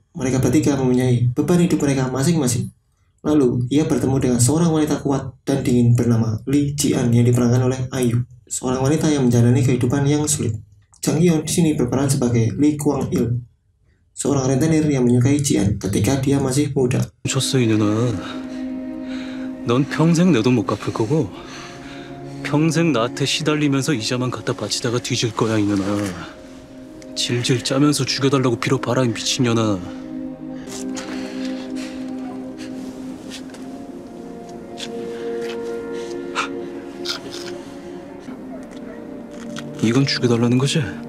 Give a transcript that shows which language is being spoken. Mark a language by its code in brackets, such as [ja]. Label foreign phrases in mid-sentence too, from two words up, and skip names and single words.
[id] Mereka bertiga mempunyai beban hidup mereka masing-masing. Lalu ia bertemu dengan seorang wanita kuat dan dingin bernama Lee Ji-an yang diperankan oleh IU, seorang wanita yang menjalani kehidupan yang sulit. Jang Ki-young di sini berperan sebagai Lee Kwang-il, seorang rentenir yang menyukai Ji-an ketika dia masih muda. [ko] 미쳤어 이 누나. 넌 평생 내 돈 못 갚을 거고 평생 나한테 시달리면서 이자만 갖다 바치다가 뒤질 거야 이 누나. 질질 짜면서 죽여달라고 빌어봐라 이 미친년아. 이건 죽여달라는 거지?